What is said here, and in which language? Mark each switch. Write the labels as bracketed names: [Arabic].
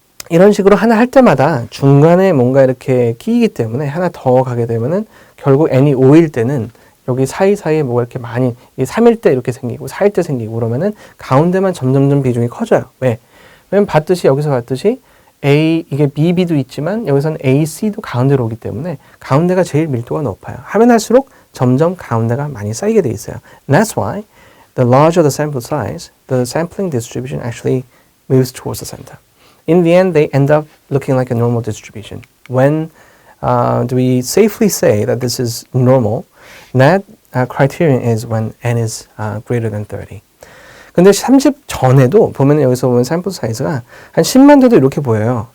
[Korean] 이런 식으로 하나 할 때마다 중간에 뭔가 이렇게 끼이기 때문에 하나 더 가게 되면은 결국 n이 5일 때는 여기 사이사이에 뭐가 이렇게 많이 3일 때 이렇게 생기고 4일 때 생기고 그러면은 가운데만 점점점 비중이 커져요. 왜? 왜냐면 여기서 봤듯이 A, 이게 B, B도 있지만 여기서는 A, C도 가운데로 오기 때문에 가운데가 제일 밀도가 높아요. 하면 할수록 점점 가운데가 많이 쌓이게 돼 있어요. [English] And that's why the larger the sample size, the sampling distribution actually moves towards the center. In the end, they end up looking like a normal distribution. When do we safely say that this is normal? That criterion is when n is greater than 30. [Korean] 근데 30 전에도 보면 여기서 보면 샘플 사이즈가 한 10만 대도 이렇게 보여요.